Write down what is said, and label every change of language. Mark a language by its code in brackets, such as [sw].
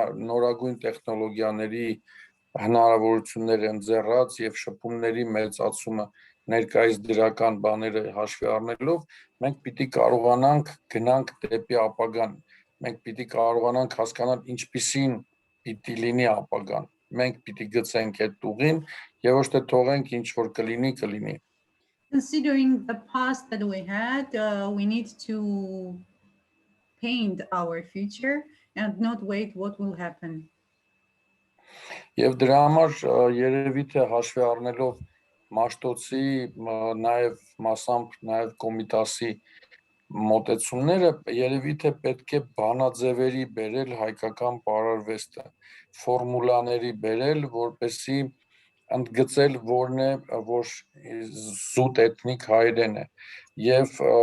[hy] նորագույն տեխնոլոգիաների հնարավորությունները ընձեռած եւ շփումների մեծացումը ներկայիս դրական բաները հաշվի առնելով մենք պիտի կարողանանք գնանք դեպի ապագան, մենք պիտի կարողանանք հասկանալ ինչպիսին պիտի լինի ապագան, մենք պիտի գցենք այդ ուղին եւ ոչ թե թողենք ինչ որ կլինի։ [en] Considering the past that we had, we need to paint our future and not wait what will happen. [hy] Եվ դրա համար երևի թե հաշվի առնելով Մաշտոցի նաև մասամբ նաև Կոմիտասի մոտեցումները երևի թե պետք է բանաձևերի բերել հայկական պարարվեստը, ֆորմուլաների բերել, որպեսզի ընդգծել որն է, որ զուտ էթնիկ հայերեն է եւ